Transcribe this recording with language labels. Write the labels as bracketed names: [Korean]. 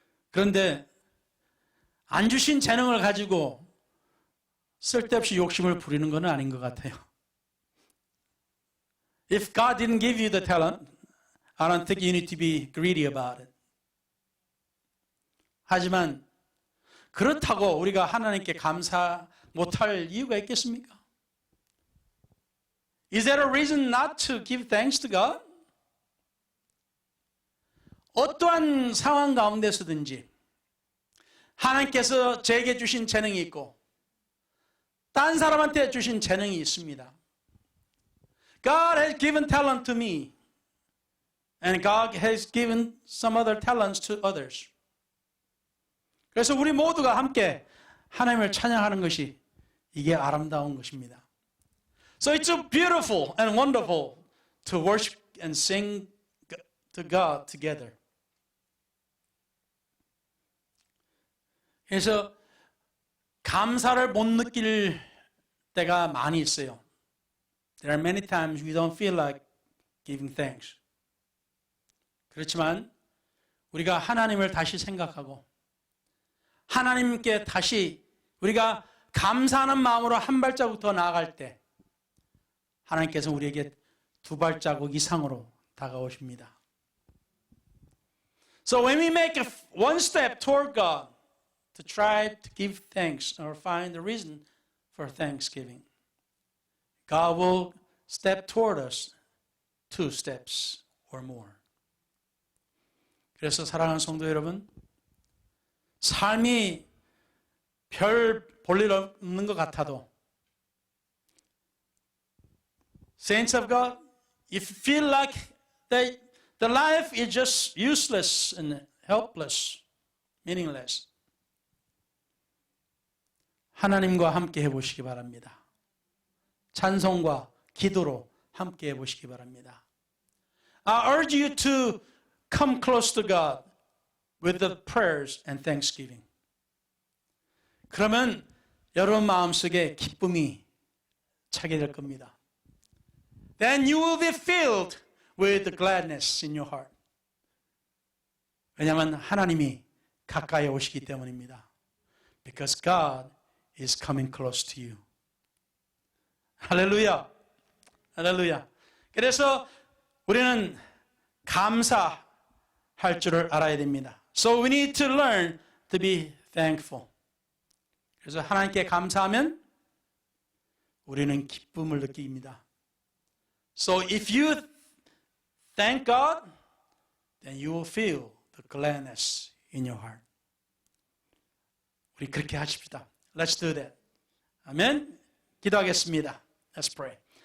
[Korean] 그런데 안 주신 재능을 가지고 쓸데없이 욕심을 부리는 건 아닌 것 같아요. [English] If God didn't give you the talent, I don't think you need to be greedy about it. [Korean] 하지만 그렇다고 우리가 하나님께 감사 못할 이유가 있겠습니까? [English] Is there a reason not to give thanks to God? [Korean] 어떠한 상황 가운데서든지 하나님께서 제게 주신 재능이 있고 딴 사람한테 주신 재능이 있습니다. [English] God has given talent to me and God has given some other talents to others. [Korean] 그래서 우리 모두가 함께 하나님을 찬양하는 것이 이게 아름다운 것입니다. [English] So it's so beautiful and wonderful to worship and sing to God together. [Korean] 그래서 감사를 못 느낄 때가 많이 있어요. [English] There are many times we don't feel like giving thanks. [Korean] 그렇지만 우리가 하나님을 다시 생각하고 하나님께 다시 우리가 감사하는 마음으로 한 발자국 더 나아갈 때 하나님께서 우리에게 두 발자국 이상으로 다가오십니다. [English] So when we make one step toward God to try to give thanks or find the reason for thanksgiving, God will step toward us 2 steps or more. [Korean] 그래서 사랑하는 성도 여러분, 삶이 별 볼일 없는 것 같아도 [English] Saints of God, if you feel like the life is just useless and helpless, meaningless, [Korean] 하나님과 함께 해보시기 바랍니다. 찬송과 기도로 함께 해보시기 바랍니다. [English] I urge you to come close to God with the prayers and thanksgiving. [Korean] 그러면 여러분 마음속에 기쁨이 차게 될 겁니다. [English] Then you will be filled with gladness in your heart. [Korean] 왜냐하면 하나님이 가까이 오시기 때문입니다. [English] Because God is coming close to you. [Korean] 할렐루야. 할렐루야. 그래서 우리는 감사할 줄을 알아야 됩니다. [English] So we need to learn to be thankful. [Korean] 그래서 하나님께 감사하면 우리는 기쁨을 느낍니다. [English] So if you thank God, then you will feel the gladness in your heart. [Korean] 우리 그렇게 하십시다. [English] Let's do that. [Korean] 아멘. 기도하겠습니다. [English] Let's pray.